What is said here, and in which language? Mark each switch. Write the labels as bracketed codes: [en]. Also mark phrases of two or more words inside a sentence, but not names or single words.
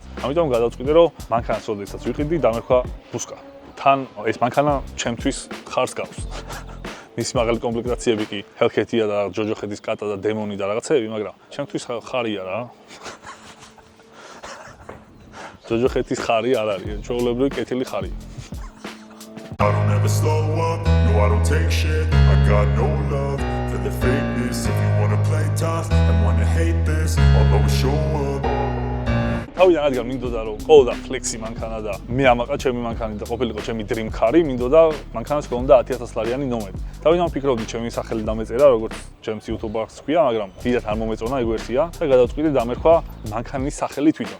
[ka] ამიტომ გადავწყვიტე, რომ მანქანას როდესაც ვიყიდი, დამერქვა Busca. თან ეს მანქანა ჩემთვის ხარს გავს. მის მაღალი კომპლექტაციები კი Hellcat-ია და ჯოჯოხეთის კატა და Demon-ი და რაღაცეები, მაგრამ ჩემთვის ხარია რა. ჯოჯოხეთის ხარი არ არის, ჩვეულებრივი კეთილი ხარი. [en] I don't ever slow up, no I don't take shit. I got no love for the fakeness. If you wanna play tough and wanna hate this, I'll always show up. [ka] თავიდან რადგან მინდოდა რომ ყოლდა ფლექსი მანქანა და მე ამაყა ჩემი მანქანი და ყოფილიყო ჩემი [en] dream car- [ka] ი, მინდოდა მანქანას ჰქონდა $100,000 ნომერი. თავიდან ვფიქრობდი ჩემი სახელი დამეწერა, როგორც ჩემს YouTube-ს ქვია, მაგრამ დიდად არ მომეწონა ეგ ვერსია და გადავწყვიტე დამერქვა მანქანის სახელი თვითონ.